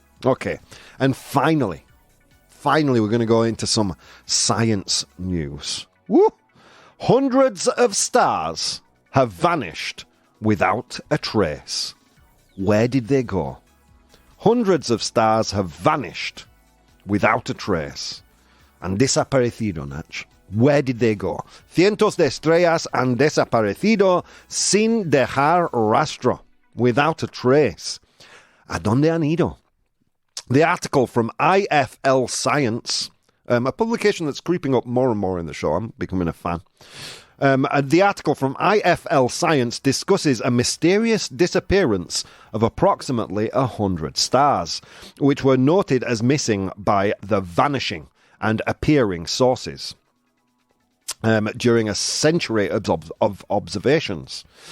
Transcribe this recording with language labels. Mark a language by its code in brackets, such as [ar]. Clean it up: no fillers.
[en] Okay, and finally, we're going to go into some science news. Woo! Hundreds of stars have vanished without a trace. Where did they go? Hundreds of stars have vanished without a trace. [es] Han desaparecido, [en] Nach. Where did they go? [es] Cientos de estrellas han desaparecido sin dejar rastro. [en] Without a trace. [es] ¿A dónde han ido? [en] The article from IFL Science, a publication that's creeping up more and more in the show. I'm becoming a fan. The article from IFL Science discusses a mysterious disappearance of approximately 100 stars, which were noted as missing by the Vanishing and appearing sources during a century of observations.